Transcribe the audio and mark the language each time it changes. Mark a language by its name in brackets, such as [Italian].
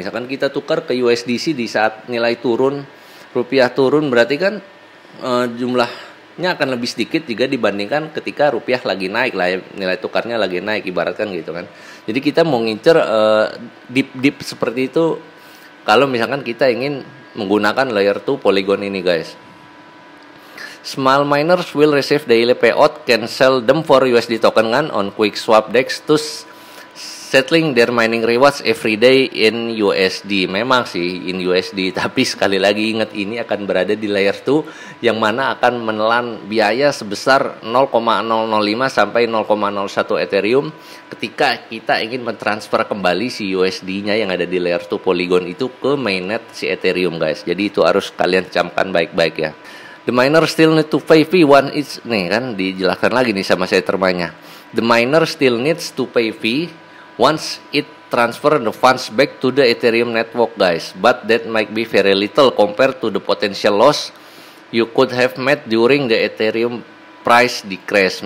[Indonesian] Misalkan kita tukar ke USDC di saat nilai turun, rupiah turun, berarti kan jumlahnya akan lebih sedikit jika dibandingkan ketika rupiah lagi naik lah ya, nilai tukarnya lagi naik ibaratkan gitu kan. Jadi kita mau ngincer dip seperti itu kalau misalkan kita ingin menggunakan layer 2 Polygon ini guys. [English] Small miners will receive daily payout, can sell them for USD token kan on QuickSwap DEX to settling their mining rewards every day in USD. [Indonesian] Memang sih in USD, tapi sekali lagi ingat ini akan berada di layer 2 yang mana akan menelan biaya sebesar 0,005 sampai 0,01 Ethereum ketika kita ingin mentransfer kembali si USD-nya yang ada di layer 2 Polygon itu ke mainnet si Ethereum guys. Jadi itu harus kalian camkan baik-baik ya. [English] The miner still need to pay fee one each. [Indonesian] Nih kan dijelaskan lagi nih sama saya termanya. [English] The miner still needs to pay fee once it transfer the funds back to the Ethereum network guys, but that might be very little compared to the potential loss you could have made during the Ethereum price decrease.